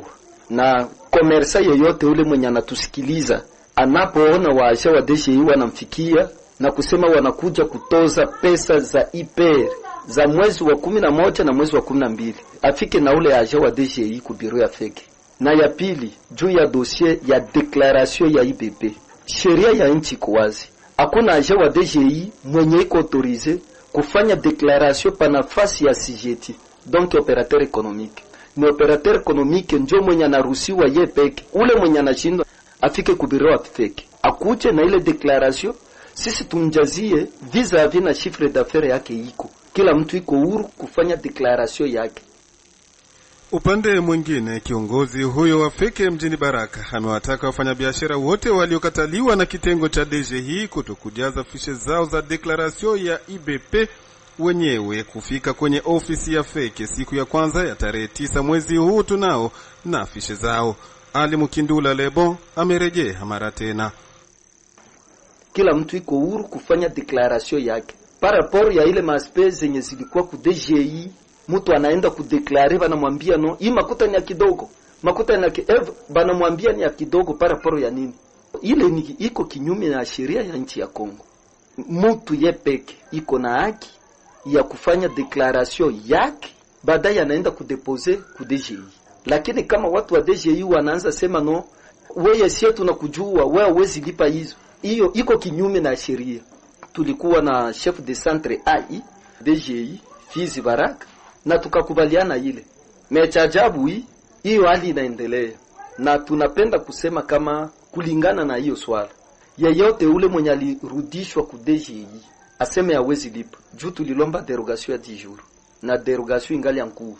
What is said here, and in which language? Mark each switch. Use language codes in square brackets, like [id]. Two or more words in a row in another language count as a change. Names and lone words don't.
[sw] Na komersa yeyote ule mwenye anatusikiliza anapoona waasha wa DGI wanamfikia na kusema wanakuja kutoza pesa za IPR za mwezi wa 11 na mwezi wa 12, afike na ule aja wa DGI ku biro ya FEC. Na ya pili, juu ya dossier ya declaration ya IBP. Sheria ya nchi iko wazi. Hakuna aja wa DGI mwenye iko autorize kufanya declaration pa nafasi ya CGT, [fr] donc operateur économique. [sw] Ni [fr] operateur économique [sw] ndio mwenye anaruhusiwa yeye peke. Ule mwenye anashindwa afike kubiro wa FEC akuje na ile declaration, sisi tumjazie vis-a-vis na [fr] chiffre d'affaires [sw] yake iko. Kila mtu iko huru kufanya declaration yake. Upande mwingine, kiongozi huyo wa FEC mjini Baraka amewataka wafanyabiashara wote waliokataliwa na kitengo cha DGI kutokujaza fishe zao za declaration ya IBP wenyewe kufika kwenye ofisi ya FEC siku ya kwanza ya tarehe 9 mwezi huu tunao na fishe zao. Ali Mukindula Lebon amerejea mara tena. Kila mtu iko huru kufanya declaration yake. [fr] Par rapport [sw] ya ile maspezi zenye zilikuwa ku DGI, mtu anaenda kudeklare banamwambia no, hii makuta ni ya kidogo. Makuta ni ya banamwambia ni ya kidogo [fr] par rapport [sw] ya nini? Ile ni iko kinyume na sheria ya nchi ya Kongo. Mtu yepeke iko na haki ya kufanya declaration yake, baadaye anaenda kudepose ku DGI. Lakini kama watu wa DGI wanaanza sema no, wewe sio tunakujua, wewe huwezi lipa hizo, hiyo iko kinyume na sheria. Tulikuwa na [fr] chef de centre [sw] AI DGI Fizi Baraka na tukakubaliana ile. Mecha ajabu hiyo hali inaendelea. Na tunapenda kusema kama kulingana na hiyo swala, yeyote ule mwenye alirudishwa ku DGI aseme hawezi lipa. Juu tulilomba derogation ya 10 jours na derogation ingali yangu.